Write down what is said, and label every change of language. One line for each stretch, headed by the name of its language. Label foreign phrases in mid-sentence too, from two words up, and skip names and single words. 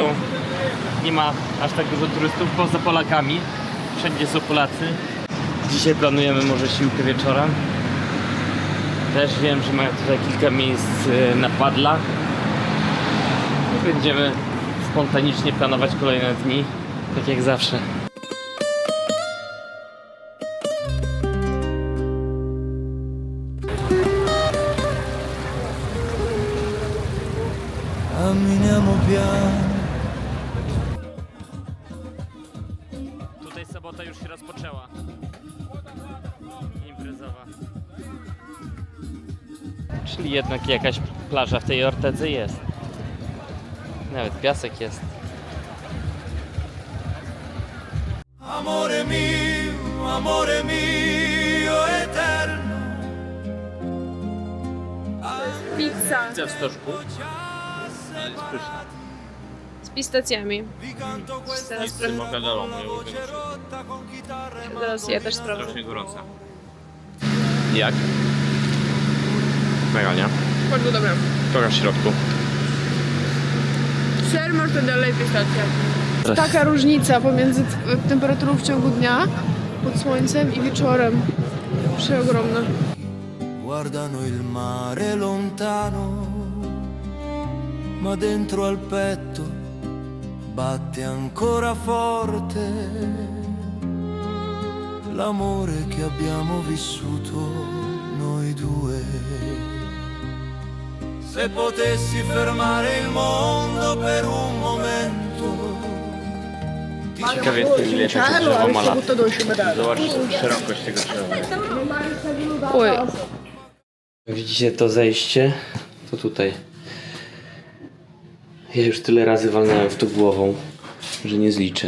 Polish: Nie ma aż tak dużo turystów poza Polakami. Wszędzie są Polacy. Dzisiaj planujemy może siłkę wieczorem. Też wiem, że mają tutaj kilka miejsc na padlach. Będziemy spontanicznie planować kolejne dni, tak jak zawsze.
Italian: Camminiamo piano.
Polish: Tutaj sobota już się rozpoczęła. Imprezowa. Czyli jednak jakaś plaża w tej Ortedze jest. Nawet piasek jest.
Italian: Amore mio eterno.
Polish: Pizza Pizza w stożku. z pistacjami. Teraz, Z mortadelą, teraz ja też sprawdzę. strasznie gorąca. Jak? Mega, nie? Bardzo dobra. Trochę w środku. Ser, mortadella i pistacja. Taka różnica pomiędzy temperaturą w ciągu dnia, pod słońcem i wieczorem. Przeogromna.
Italian: Guardano il mare lontano, ma dentro al petto batte ancora forte l'amore che abbiamo vissuto noi due. Se potessi fermare il mondo per un momento.
Polish: Ciekawie jest ten ile takie drzewo ma lat. Zobaczcie szerokość tego drzewa. Oj, Widzicie to zejście? To tutaj. Ja już tyle razy walnąłem w to głową, że nie zliczę.